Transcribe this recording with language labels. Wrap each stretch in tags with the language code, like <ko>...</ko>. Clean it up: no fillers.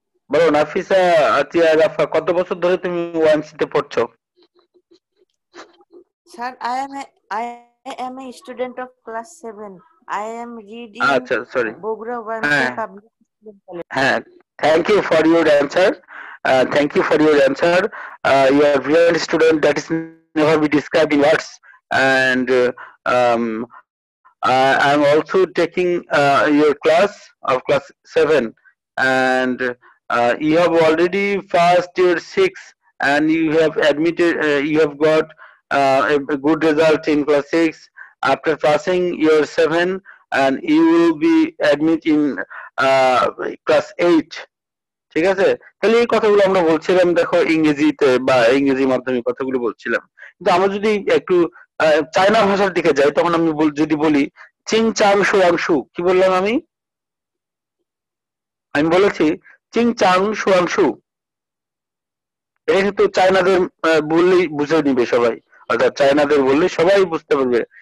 <bn>বলো নাফিসা, আতিয়া, রাফা, কত বছর ধরে তুমি ওয়াইএমসি তে পড়ছো?</bn> <en>Sir I am a student of class 7. I am reading</en> <bn>আচ্ছা, সরি।</bn> <en>Bogra YMCA</en> <bn>হ্যাঁ</bn> <en>Public School College. হ্যাঁ, thank you for your answer. Thank you for your answer. You are real student, that is never be described in words. And I'm also taking your class of class 7, and you have already passed your 6, and you have admitted, you have got a good result in class 6. After passing your 7, and you will be admit in class 8.</en> <bn>ঠিক আছে? তাহলে এই কথাগুলো আমরা বলছিলাম, দেখো ইংরেজিতে বা ইংরেজি মাধ্যমে কথাগুলো বলছিলাম। কিন্তু আমরা যদি একটু চায়না ভাষার দিকে যাই, তখন আমি যদি বলি চিং চাং সুয়াংশু, কি বললাম আমি? আমি বলেছি চিং চাং সুয়াংশু। এটা কিন্তু চায়নাদের বললেই বুঝে নিবে সবাই, অর্থাৎ চায়নাদের বললে সবাই বুঝতে পারবে।</bn>